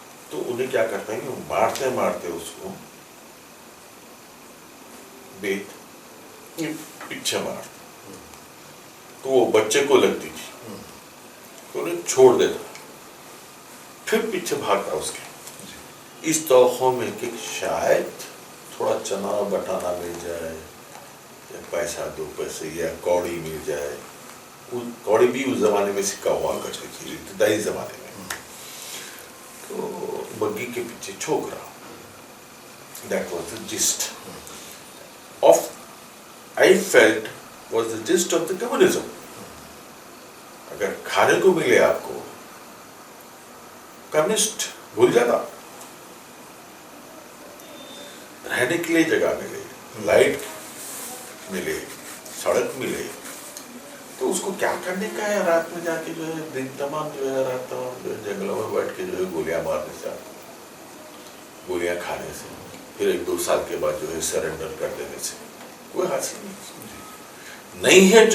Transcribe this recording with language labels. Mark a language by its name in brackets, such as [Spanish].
[Urdu] تو انہیں کیا کرتا ہے کہ مارتے مارتے اس کو بیت پیچھے مارتا، تو وہ بچے کو لگتی تھی تو انہیں چھوڑ دیتا، پھر پیچھے بھاگتا اس کے، اس توقع میں کہ شاید تھوڑا چنا بٹانا مل جائے یا پیسہ دو پیسے یا کوڑی مل جائے. کوڑی بھی اس زمانے میں سکا ہوا کرتی تھی، ابتدائی زمانے میں. تو بگی کے پیچھے چھوک رہا. [English] That was the gist of, I felt, was the gist of the communism. [Urdu] اگر کھانے کو ملے آپ کو، کمیونسٹ بھول جاتا. رہنے کے لیے جگہ ملے، لائٹ ملے، سڑک ملے، تو اس کو کیا کرنے کا ہے؟ رات میں جا کے جو ہے دن تمام جو ہے رات تمام جو ہے جنگلوں میں بیٹھ کے جو ہے گولیاں مارنے سے، گولیاں کھانے سے، پھر 1-2 سال کے بعد جو ہے سرنڈر کر دینے سے کوئی حاصل نہیں ہے.